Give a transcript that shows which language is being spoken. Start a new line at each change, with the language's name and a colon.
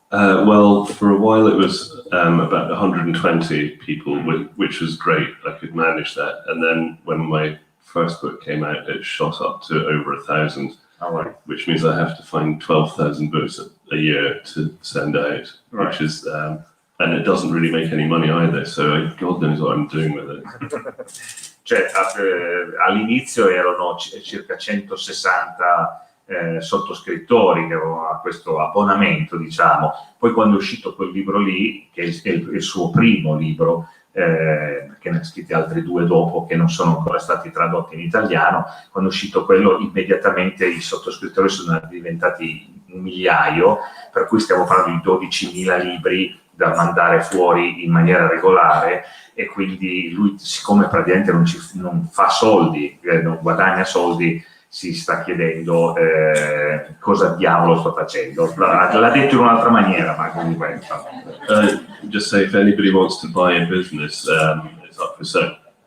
English: Well, for a while it was about 120 people, which was great. I could manage that. And then when my first book came out, it shot up to over 1,000, which means I have to find 12,000 books a year to send out, which is, and it doesn't really make any money either. So God knows what I'm doing with it.
Italian: Cioè, all'inizio erano circa 160 sottoscrittori che avevano questo abbonamento, diciamo. Poi quando è uscito quel libro lì, che è il suo primo libro, che ne ha scritti altri 2 dopo che non sono ancora stati tradotti in italiano, quando è uscito quello immediatamente i sottoscrittori sono diventati 1 migliaio, per cui stiamo parlando di 12.000 libri da mandare fuori in maniera regolare, e quindi lui, siccome praticamente non fa soldi, non guadagna soldi, si sta chiedendo cosa diavolo sto facendo. L'ha detto in un'altra maniera, ma comunque...
English: Just say if anybody wants to buy a business, it's up for sale.